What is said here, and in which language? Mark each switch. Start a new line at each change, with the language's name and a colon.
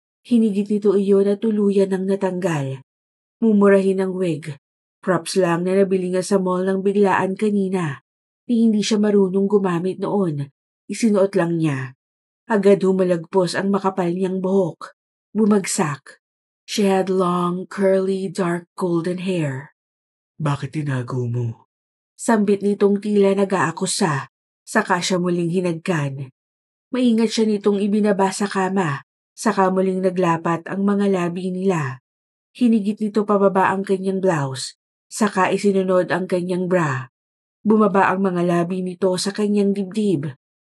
Filipino: Hinigit nito iyon at tuluyan ng natanggal. Mumurahin ang wig. Props lang na nabili nga sa mall ng biglaan kanina. Hindi siya marunong gumamit noon. Isinuot lang niya. Agad humalagpos ang makapal niyang buhok. Bumagsak.
English: She had long, curly, dark golden hair.
Filipino: Bakit tinago mo? Sambit nitong tila nag-aakusa. Saka siya muling hinagkan. Maingat siya nitong ibinaba sa kama. Saka muling naglapat ang mga labi nila. Hinigit nito pababa ang kanyang blouse. Saka isinunod ang kanyang bra. Bumaba ang mga labi nito sa kanyang dibdib.